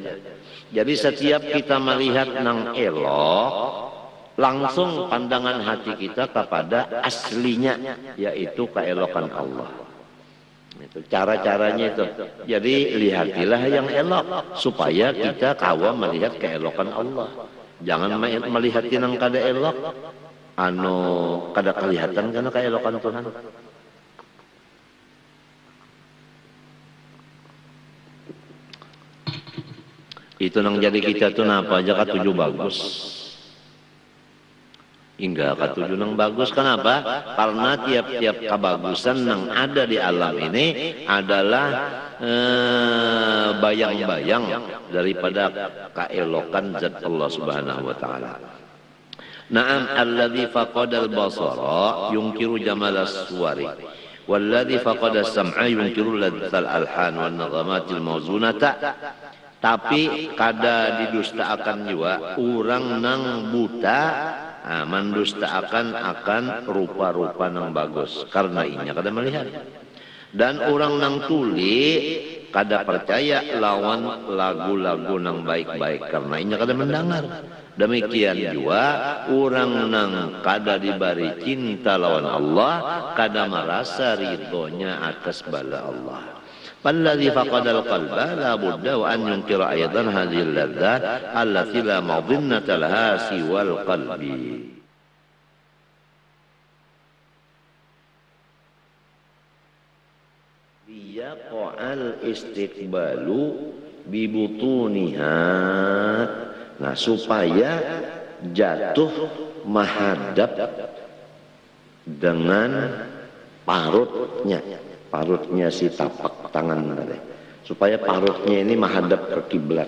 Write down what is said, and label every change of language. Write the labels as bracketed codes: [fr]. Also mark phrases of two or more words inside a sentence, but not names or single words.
[bjn] Jadi setiap kita melihat nang elok, langsung pandangan hati kita kepada aslinya, yaitu keelokan Allah. Itu cara-caranya itu. Jadi lihatilah yang elok supaya kita kawam melihat keelokan Allah. Jangan melihat nang kada elok, kada kelihatan karena keelokan Tuhan. Itu nang jadi kita tuh napa aja katuju bagus. Hingga katuju nang bagus. Kenapa? Karena tiap-tiap kebagusan nang ada di alam ini adalah bayang-bayang daripada keelokan zat Allah [ar] سبحانه وتعالى. نعم الذي فقد البصر ينكر جمال الصور والذي فقد السمع ينكر لذة الألحان والنغمات الموزونة. [bjn] Tapi kada didustaakan juga orang nang buta mendustaakan akan rupa-rupa nang bagus karena inya kada melihat. Dan orang nang tuli kada percaya lawan lagu-lagu nang baik-baik karena inya kada mendengar. Demikian juga orang nang kada diberi cinta lawan Allah kada merasa ridhonya atas bala Allah. [ar] فالذي فقد القلب لا بد وأن ينكر أيضا هذه اللذات التي لا مظنة لها سوى القلب. ليقع الاستقبال ببطونها. [bjn] Nah supaya jatuh menghadap dengan parutnya si tapak tangan tadi, supaya parutnya ini menghadap ke kiblat.